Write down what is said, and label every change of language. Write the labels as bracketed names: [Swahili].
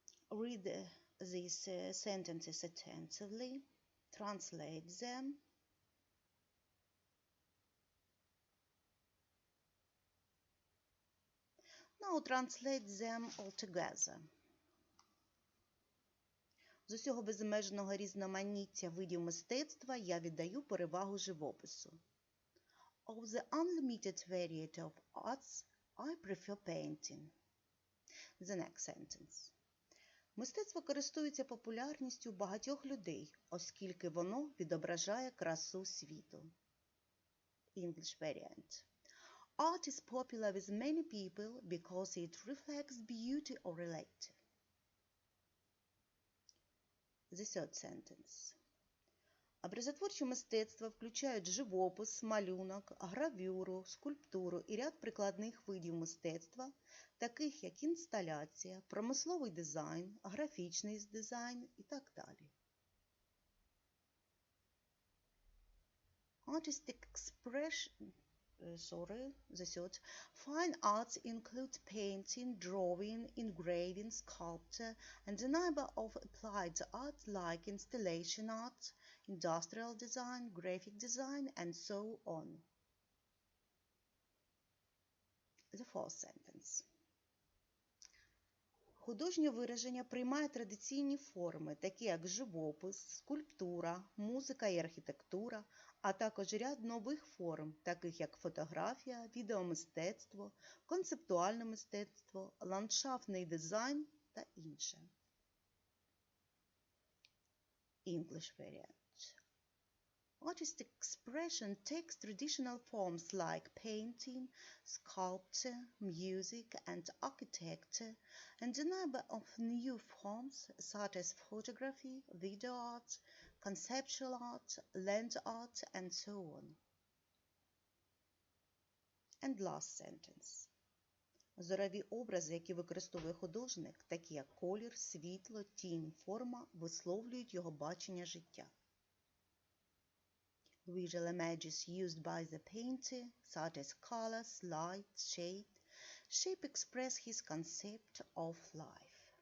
[English] Read these sentences attentively, translate them. Now translate them all together. [Ukrainian] З усього безмежного різноманіття видів мистецтва я віддаю перевагу живопису. [English] Of the unlimited variety of arts, I prefer painting. The next sentence. [Ukrainian] Мистецтво користується популярністю багатьох людей, оскільки воно відображає красу світу. [English] English variant. Art is popular with many people because it reflects beauty or reality. The third sentence. [Ukrainian] Образотворче мистецтво включають живопис, малюнок, гравюру, скульптуру і ряд прикладних видів мистецтва, таких як інсталяція, промисловий дизайн, графічний дизайн і так далі. [English] Artistic expression, the third. Fine arts include painting, drawing, engraving, sculpture, and a number of applied art like installation art, industrial design, graphic design, and so on. The fourth sentence. [Ukrainian] Художнє вираження приймає традиційні форми, такі як живопис, скульптура, музика і архітектура, а також ряд нових форм, таких як фотографія, відеомистецтво, концептуальне мистецтво, ландшафтний дизайн та інше. [English] English variant. Artistic expression takes traditional forms like painting, sculpture, music, and architecture, and a number of new forms such as photography, video art, conceptual art, land art, and so on. And last sentence. [Ukrainian] Зорові образи, які використовує художник, такі як колір, світло, тінь, форма, висловлюють його бачення життя. [English] Visual images used by the painter, such as colors, light, shape express his concept of life.